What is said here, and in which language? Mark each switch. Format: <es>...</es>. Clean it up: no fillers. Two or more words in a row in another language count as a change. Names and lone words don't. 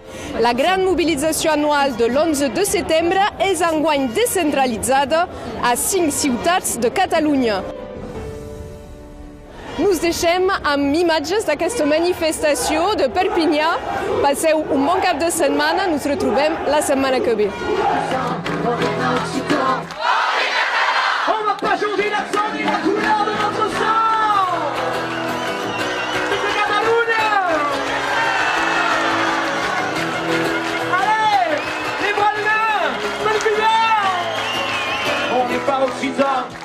<ca>La gran mobilització anual de l'11 de setembre és enguany descentralitzada a 5 ciutats de Catalunya. Nos deixem amb imatges d'aquesta manifestació de Perpinyà. Passeu un bon cap de setmana, ens retrobem la setmana que ve.</ca> <fr>On va pas changer l'accent ni la couleur de notre sang! C'est Catalunya! Allez! Les bras de main! Perpinyà! pas occitan.</fr>